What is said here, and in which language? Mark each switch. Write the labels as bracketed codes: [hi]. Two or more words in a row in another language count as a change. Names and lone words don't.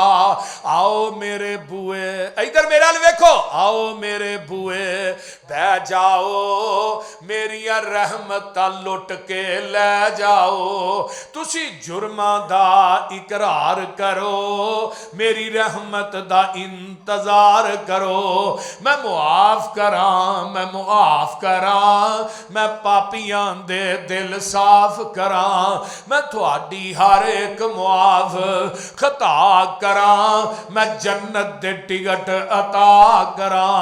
[pa] آؤ میرے بوئے، ادھر میرے حال ویکھو، آؤ میرے بوئے بہ جاؤ، میری رحمتاں لٹ کے لے جاؤ۔ تسی جرماں دا اقرار کرو، میری رحمت دا انتظار کرو، میں معاف کراں، میں معاف کراں، میں پاپیاں دے دل صاف کراں، میں تھوڑی ہر ایک معاف خطا کراں، میں جنت دے ٹکٹ عطا کراں۔